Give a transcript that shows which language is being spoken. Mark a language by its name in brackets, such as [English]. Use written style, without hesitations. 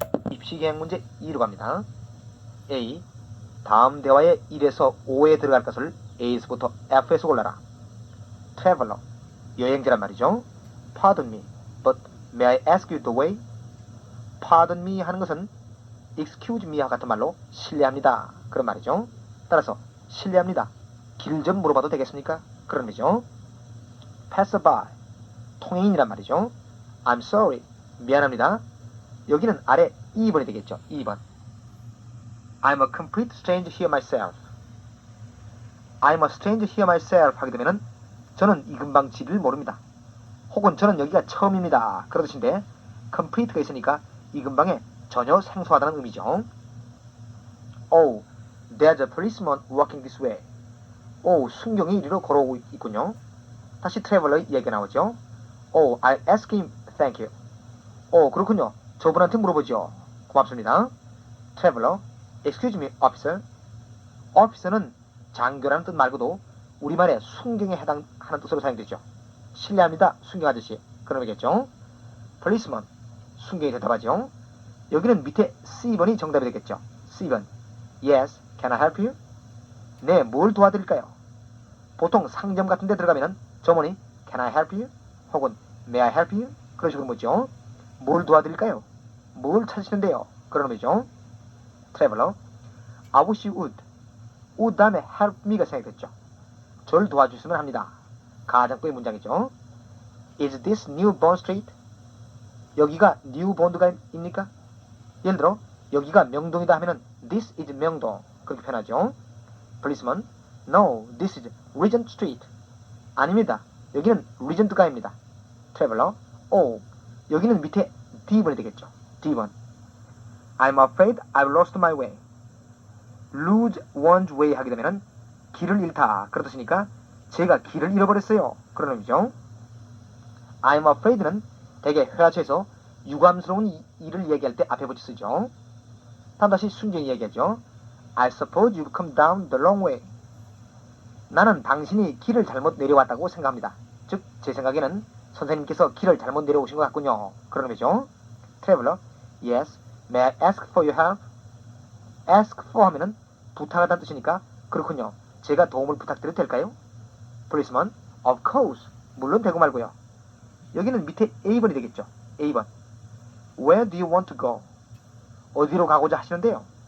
[Korean] 입시계획 문제 2로 갑니다. A. 다음 대화의 1에서 5에 들어갈 것을 A에서부터 F에서 골라라. Traveler. 여행자란 말이죠. [English] Pardon me, but may I ask you the way? [Korean] Pardon me 하는 것은 excuse me와 같은 말로 실례합니다. 그런 말이죠. 따라서 실례합니다. 길 좀 물어봐도 되겠습니까? 그런 의미죠. Passerby. 통행인이란 말이죠. [English] I'm sorry. [Korean] 미안합니다. 여기는 아래 2번이 되겠죠. 2번. [English] I'm a complete stranger here myself. I'm a stranger here myself [Korean] 하게 되면은 저는 이 근방 지리를 모릅니다. 혹은 저는 여기가 처음입니다. 그런 뜻인데 complete가 있으니까 이 근방에 전혀 생소하다는 의미죠. [English] Oh, there's a policeman walking this way. [Korean] 오, 순경이 이리로 걸어오고 있군요. 다시 트래블러의 이야기가 나오죠. [English] Oh, I'll ask him, thank you. [Korean] 오, 그렇군요. 저분한테 물어보죠. 고맙습니다. [English] 트래블러, excuse me, officer. [Korean] officer는 장교라는 뜻 말고도 우리말에 순경에 해당하는 뜻으로 사용되죠. 실례합니다, 순경 아저씨. 그런 의미겠죠. policeman, 순경이 대답하죠. 여기는 밑에 C번이 정답이 되겠죠. [English] C번, yes, can I help you? [Korean] 네, 뭘 도와드릴까요? 보통 상점 같은 데 들어가면은 점원이 [English] can I help you? 혹은 may I help you? [Korean] 그런 식으로 묻죠. 뭘 도와드릴까요? 뭘 찾으시는데요? 그런 의미죠. [English] traveler, I wish you would. would [Korean] 다음에 [English] help me가 [Korean] 생각됐죠. 저를 도와주시면 합니다. 가정법의 문장이죠. [English] Is this New Bond Street? [Korean] 여기가 New Bond가입니까? 예를 들어 여기가 명동이다 하면은 This is 명동 그렇게 표현하죠. [English] Policeman, No, this is Regent Street. [Korean] 아닙니다. 여기는 Regent가입니다. Traveler, Oh, 여기는 밑에 D번이 되겠죠. D번. [English] I'm afraid I've lost my way. Lose one's way [Korean] 하게 되면은 길을 잃다 그런 뜻이니까 제가 길을 잃어버렸어요. 그런 의미죠. I'm afraid는 대개 회화처에서 유감스러운 일을 얘기할 때 앞에 붙여 쓰죠. 다음 다시 순경이 얘기하죠. [English] I suppose you've come down the wrong way. [Korean] 나는 당신이 길을 잘못 내려왔다고 생각합니다. 즉, 제 생각에는 선생님께서 길을 잘못 내려오신 것 같군요. 그런 의미죠. [English] Traveler, yes, may I ask for your help? [Korean] ask for 하면은 부탁하다는 뜻이니까 그렇군요. 제가 도움을 부탁드려도 될까요? [English] Policeman, of course. [Korean] 물론 되고 말고요. 여기는 밑에 A번이 되겠죠. [English] A번. Where do you want to go? [Korean] 어디로 가고자 하시는데요?